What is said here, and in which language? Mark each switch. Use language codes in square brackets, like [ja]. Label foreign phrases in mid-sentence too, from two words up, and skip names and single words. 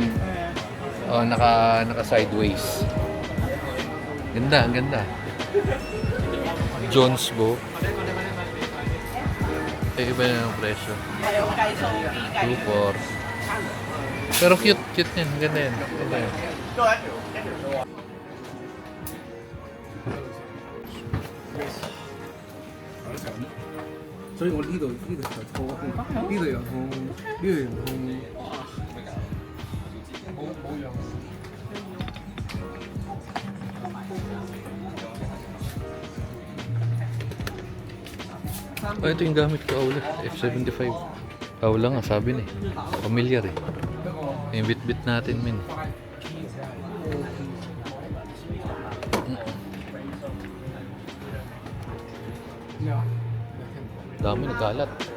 [tl] Oh, naka sideways. Ganda, ang ganda. Jones Go. Iba na yung presyo. 2.4. Pero cute yan. Ganda yan. Ganda yan. [yue] 所以我呢度實錯，呢度又痛，呢度又痛。冇用。 [tl] Ito yung gamit ko, Aula. F75. Aula nga, sabi na eh. Familiar eh. Yung bit-bit natin, min. Dami nagkalat.